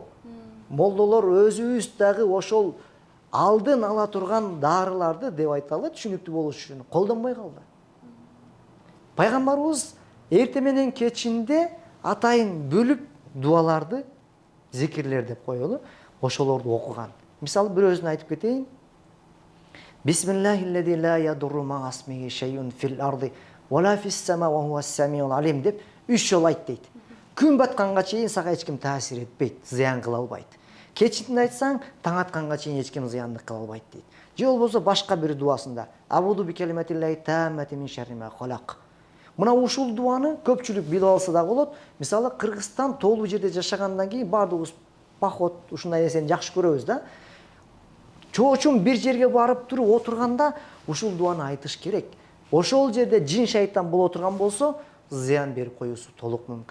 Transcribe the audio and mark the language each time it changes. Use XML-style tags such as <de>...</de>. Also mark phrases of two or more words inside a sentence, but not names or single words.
<ky>Молдолор өзүбүз дагы ошол алдын ала турган дарыларды деп айталы түшүнүктүү болуш үчүн колдонбой калды. Пайгамбарыбыз эрте менен кечинде атайын бөлүп дуаларды, зикирлер деп коелу, ошолорду окуган. Мисалы бирөөсүн айтып кетейин.</ky> <ar>بسم الله الذي لا يضر مع اسمه شيء في الأرض ولا في السماء وهو السميع العليم</ar> <ky>деп 3 жолу айт дейт. Күн батканга чейин сага эч ким таасир этпейт, зыян кыла албайт. Кечинде айтсаң, таң атканга чейин эч ким зыянды кыла албайт дейт. Же болбосо башка бир дуасында</ky> <ar>أعوذ بكلمات الله التامات من شر ما خلق.</ar> <ky>Мына ушул дуаны көпчүлүк билип алса да болот. Мисалы Кыргызстан тоолуу жерде жашагандан кийин баардыгыбыз поход ушундай нерсени жакшы көрөбүз да. Чоочун бир жерге барып туруп отурганда ушул дуаны айтыш керек. Ошол жерде жин шайтан боло турган болсо, зыян берип коюусу толук мүмкүн.</ky>